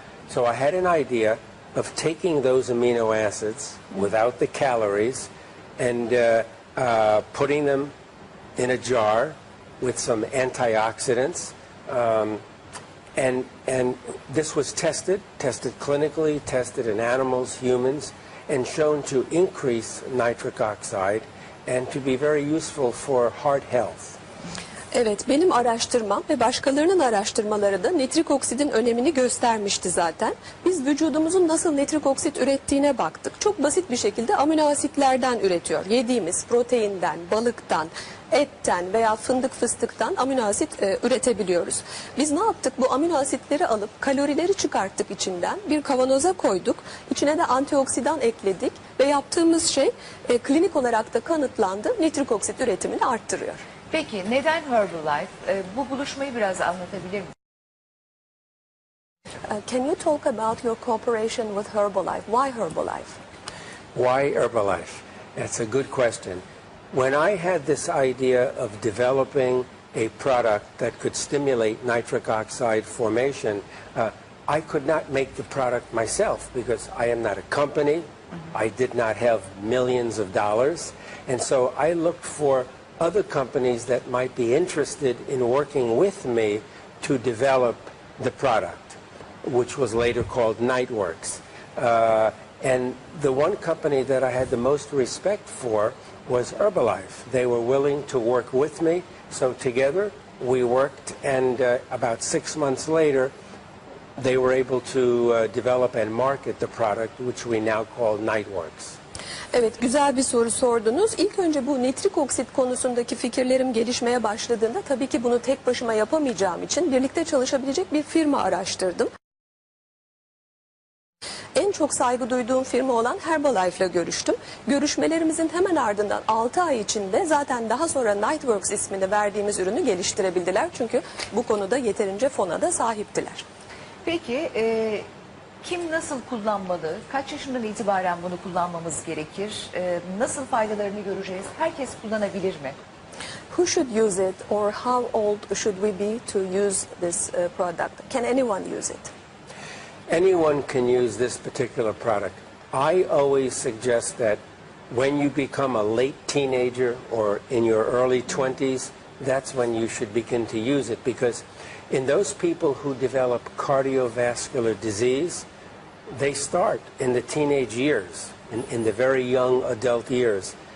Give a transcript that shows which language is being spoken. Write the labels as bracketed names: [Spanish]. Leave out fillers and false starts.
[English] So I had an idea of taking those amino acids without the calories and putting them in a jar with some antioxidants. And this was tested clinically, tested in animals, humans, and shown to increase nitric oxide and to be very useful for heart health. [Turkish] Evet, benim araştırmam ve başkalarının araştırmaları da nitrik oksidin önemini göstermişti zaten. Biz vücudumuzun nasıl nitrik oksit ürettiğine baktık. Çok basit bir şekilde amino asitlerden üretiyor. Yediğimiz proteinden, balıktan, etten veya fındık fıstıktan amino asit üretebiliyoruz. Biz ne yaptık? Bu amino asitleri alıp kalorileri çıkarttık içinden. Bir kavanoza koyduk. İçine de antioksidan ekledik ve yaptığımız şey klinik olarak da kanıtlandı. Nitrik oksit üretimini arttırıyor. Peki neden Herbalife? Bu buluşmayı biraz anlatabilir misiniz? [English] Can you talk about your cooperation with Herbalife? Why Herbalife? Why Herbalife? That's a good question. When I had this idea of developing a product that could stimulate nitric oxide formation, I could not make the product myself because I am not a company. I did not have millions of dollars. And so I looked for other companies that might be interested in working with me to develop the product, which was later called Niteworks. And the one company that I had the most respect for was Herbalife. They were willing to work with me, so together we worked, and about 6 months later they were able to develop and market the product, which we now call Niteworks. [Turkish] Evet, güzel bir soru sordunuz. İlk önce bu nitrik oksit konusundaki fikirlerim gelişmeye başladığında tabii ki bunu tek başıma yapamayacağım için birlikte çalışabilecek bir firma araştırdım. En çok saygı duyduğum firma olan Herbalife ile görüştüm. Görüşmelerimizin hemen ardından 6 ay içinde zaten daha sonra Niteworks ismini verdiğimiz ürünü geliştirebildiler. Çünkü bu konuda yeterince fona da sahiptiler. Peki kim nasıl kullanmalı? Kaç yaşından itibaren bunu kullanmamız gerekir? Nasıl faydalarını göreceğiz? Herkes kullanabilir mi? [English] Who should use it or how old should we be to use this product? Can anyone use it? Anyone can use this particular product. I always suggest that when you become a late teenager or in your early 20s, that's when you should begin to use it, because in those people who develop cardiovascular disease, they start in the teenage years, in the very young adult years.